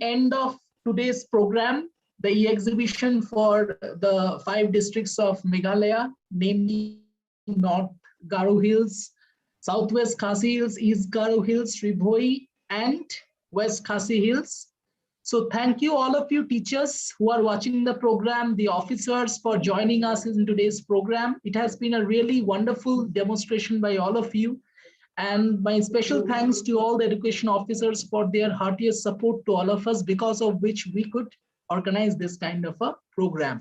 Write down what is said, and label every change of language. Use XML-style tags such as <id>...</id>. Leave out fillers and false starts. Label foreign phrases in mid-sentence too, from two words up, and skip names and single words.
<en>end of today's program, the e-exhibition for the 5 districts of Meghalaya, namely North Garo Hills, Southwest Khasi Hills, East Garo Hills, Sribhoi, and West Khasi Hills. So thank you all of you teachers who are watching the program, the officers for joining us in today's program. It has been a really wonderful demonstration by all of you. And my special thanks to all the education officers for their heartiest support to all of us, because of which we could organize this kind of a program.</en>